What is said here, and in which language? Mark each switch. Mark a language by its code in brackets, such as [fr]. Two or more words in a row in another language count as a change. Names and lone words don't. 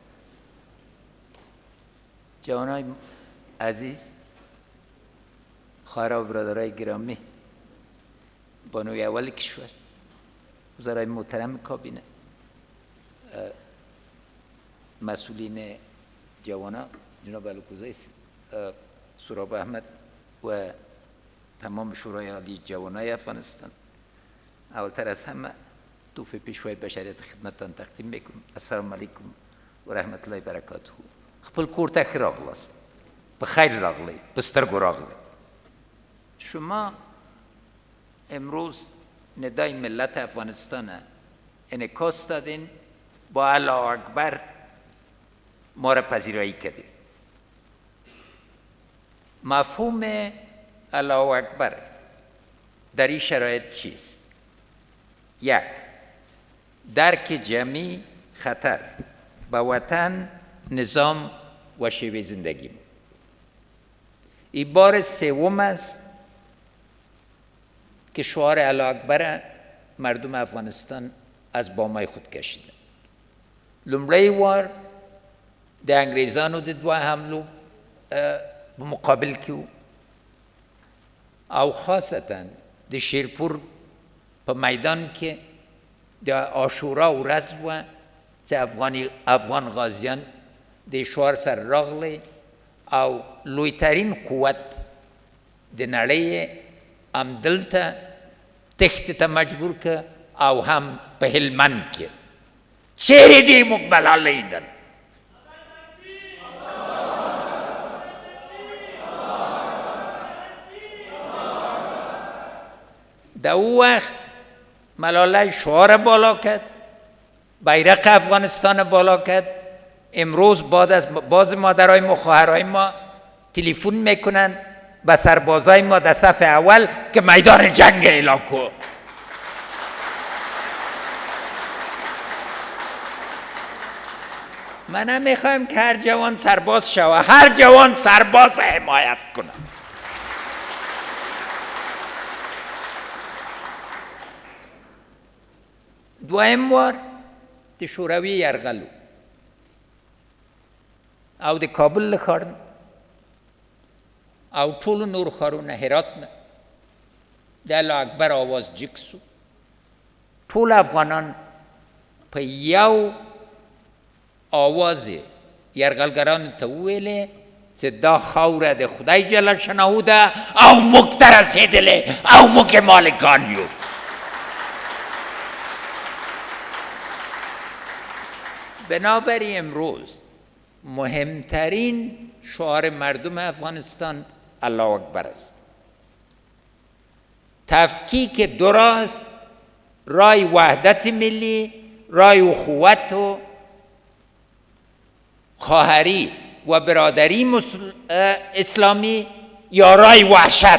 [fa] جوانای عزیز، خواهر و برادرای گرامی، بانوی اول کشور، وزرای محترم کابینه، مسئولین جوانا، جناب الکوزی سراب احمد و تمام شورای عالی جوانای افغانستان، اولتر از همه توفیق پیشوای بشریت خدمتتان تقدیم میکنم. [ar] السلام علیکم و رحمت الله برکاته. [ps] خپل کور ته ښه راغلاست، په خیر راغلی، په سترګو راغلی. [fa] شما امروز ندای ملت افغانستان انعکاس دادین، با [ar] الله اکبر [fa] ما را پذیرایی کردین. مفهوم [ar] الله اکبر [fa] در این شرایط چیست؟ یک، درک جمعی خطر به وطن، نظام و شیوه زندگی. این بار سوم است که شعار [ar] الله اکبر [fa] مردم افغانستان از بامای خود کشیدن. [ps] لومړی وار د انګریزانو د دوه حملو په مقابل کې او خاصتا د شیرپور په میدان کې د عاشورا ورځ وه چې افغان غازیان د شعار سره راغلی او لویترین قوت د نړۍ همدلته تښتې ته مجبور که او هم په هلمند کې. چیرې دی موږ بلالیدل؟ [fa] در او وقت ملاله شعار بالا کرد، بیرق افغانستان بالا کرد. امروز باز مادرای ما، خواهرای ما تلفن میکنن به سربازای ما در صف اول که میدان جنگ اعلام کن. من هم میخوایم که هر جوان سرباز شود، هر جوان سرباز حمایت کنه. [ps] دویم بار د شوروي یرغل او د کابل له ښار او ټولو نور ښارونه، هرات نه د [ar] الله اکبر [ps] آواز جګ سو. ټول افغانان په یو آواز یرغلګرانو ته وویلې چې دا خاوره د خدای [ar] جل شانه [ps] ده او موږ ته رسېدلې او موږ مالکان یو. [fa] بنابراین امروز مهمترین شعار مردم افغانستان [ar] الله اکبر [fa] است. تفکیک درست، رای وحدت ملی، رای اخوت و خواهری و برادری اسلامی یا رای وحشت.